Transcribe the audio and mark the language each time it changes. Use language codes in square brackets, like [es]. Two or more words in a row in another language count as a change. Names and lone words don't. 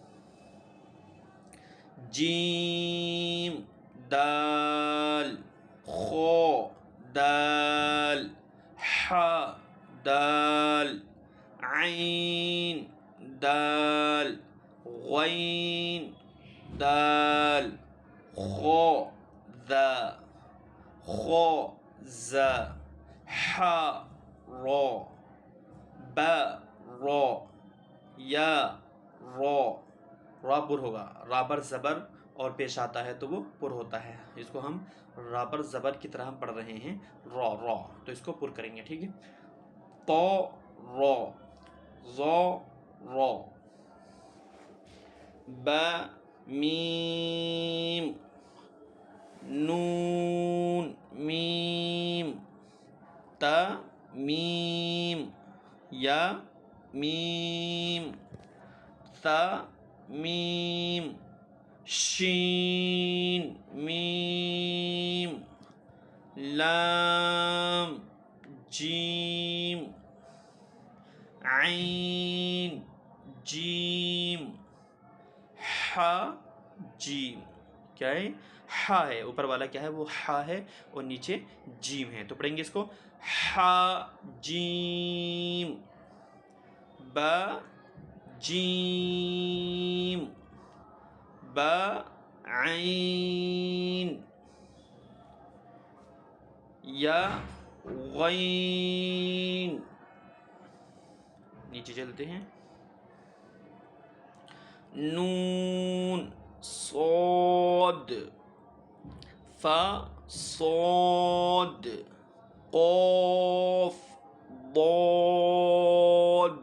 [ur] جیم دال خو دال حا دال عین دال غین دال خو ذا خو ذا حا را با را یا را، را پر ہوگا، را پر زبر اور پیش آتا ہے تو وہ پر ہوتا ہے، اس کو ہم را پر زبر کی طرح ہم پڑھ رہے ہیں، را را، تو اس کو پر کریں گے، ٹھیک ہے۔ طا را ظا را با میم نون میم تا میم یا میم ثا میم شین میم لام جیم عین جیم ح جیم. کیا ہے؟ ہا ہے. اوپر والا کیا ہے؟ وہ ہا ہے اور نیچے جیم ہے. تو پڑھیں گے اس کو ہا جیم با جیم با عین یا غین. نیچے چلتے ہیں. نون صاد فا صاد قاف ضاد.